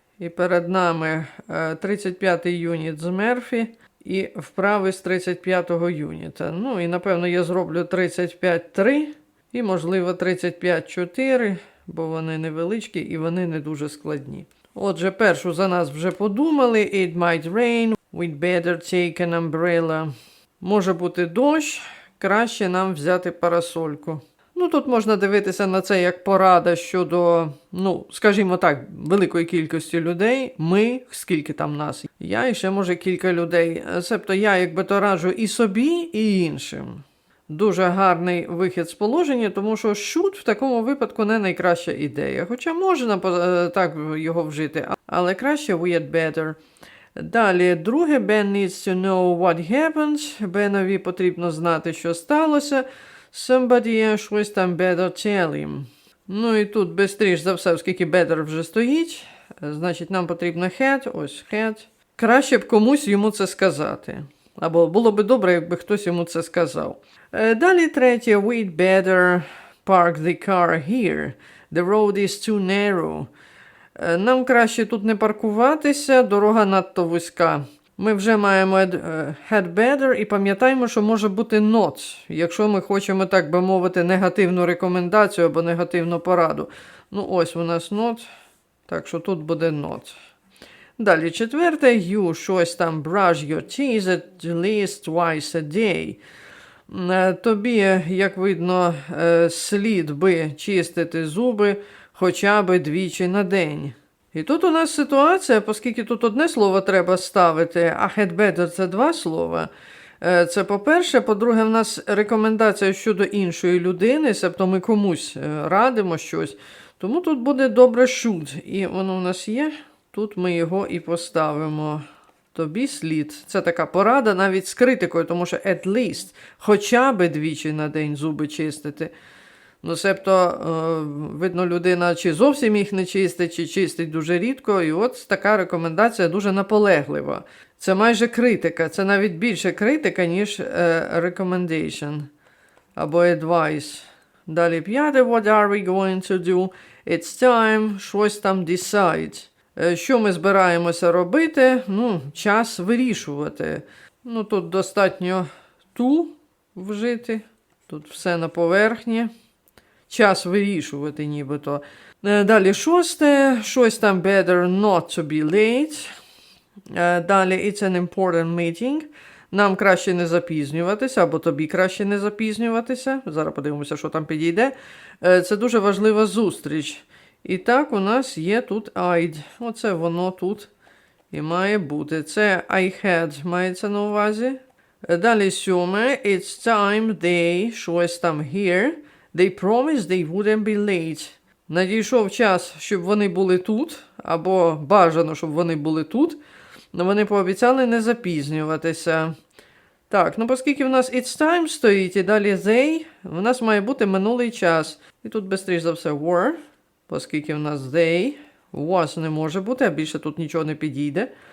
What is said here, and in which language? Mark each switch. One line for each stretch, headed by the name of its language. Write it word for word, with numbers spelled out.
Ukrainian: І перед нами е, тридцять п'ятий юніт з Мерфі і вправи з тридцять п'ятого юніта. Ну і напевно я зроблю тридцять п'ять три і, можливо, тридцять п'ять чотири, бо вони невеличкі і вони не дуже складні. Отже, першу за нас вже подумали.
English: It might rain, we'd better take an umbrella.
Ukrainian: Може бути дощ, краще нам взяти парасольку. Ну, тут можна дивитися на це як порада щодо, ну, скажімо так, великої кількості людей. Ми, скільки там нас, я і ще, може, кілька людей. Себто я, якби то раджу і собі, і іншим. Дуже гарний вихід з положення, тому що should в такому випадку не найкраща ідея. Хоча можна е, так його вжити, але краще
English: we had better.
Ukrainian: Далі, друге,
English: Ben needs to know what happens.
Ukrainian: Бенові потрібно знати, що сталося.
English: Somebody
Ukrainian: щось там
English: better tell him.
Ukrainian: Ну і тут бистріш за все, оскільки better вже стоїть, значить нам потрібно had, ось had. Краще б комусь йому це сказати. Або було би добре, якби хтось йому це сказав. Е, Далі третє.
English: We'd better park the car here. The road is too narrow.
Ukrainian: Е, Нам краще тут не паркуватися, дорога надто вузька. Ми вже маємо ед- е, had better і пам'ятаємо, що може бути not, якщо ми хочемо, так би мовити, негативну рекомендацію або негативну пораду. Ну ось у нас not, так що тут буде not. Далі четверте,
English: you
Ukrainian: щось там
English: brush your teeth at least twice a day.
Ukrainian: М, е, Тобі, як видно, е, слід би чистити зуби хоча б двічі на день. І тут у нас ситуація, оскільки тут одне слово треба ставити, а had better – це два слова. Е, Це по-перше. По-друге, в нас рекомендація щодо іншої людини, себто ми комусь е, радимо щось. Тому тут буде добре should. І воно у нас є. Тут ми його і поставимо. Тобі слід. Це така порада навіть з критикою, тому що
English: at least,
Ukrainian: хоча би двічі на день зуби чистити. Ну, себто, е, видно, людина чи зовсім їх не чистить, чи чистить дуже рідко. І от така рекомендація дуже наполеглива. Це майже критика, це навіть більше критика, ніж е, recommendation або advice. Далі п'яте,
English: what are we going to do? It's time,
Ukrainian: щось там
English: decide.
Ukrainian: Е, Що ми збираємося робити? Ну, час вирішувати. Ну, тут достатньо ту вжити, тут все на поверхні. Час вирішувати нібито.
English: Е,
Ukrainian: Далі шосте, щось там
English: better not to be late. Е,
Ukrainian: Далі
English: it's an important meeting.
Ukrainian: Нам краще не запізнюватися, або тобі краще не запізнюватися. Зараз подивимося, що там підійде. Е, Це дуже важлива зустріч. І так у нас є тут I'd. Оце воно тут і має бути. Це
English: I had
Ukrainian: мається на увазі. Е, Далі сьоме.
English: It's time they,
Ukrainian: щось там
English: here. They promised they wouldn't be late.
Ukrainian: Надійшов час, щоб вони були тут, або бажано, щоб вони були тут. Но вони пообіцяли не запізнюватися. Так, ну оскільки в нас
English: it's time
Ukrainian: стоїть і далі they, в нас має бути минулий час. І тут швидше за все were, оскільки в нас they, was не може бути, а більше тут нічого не підійде.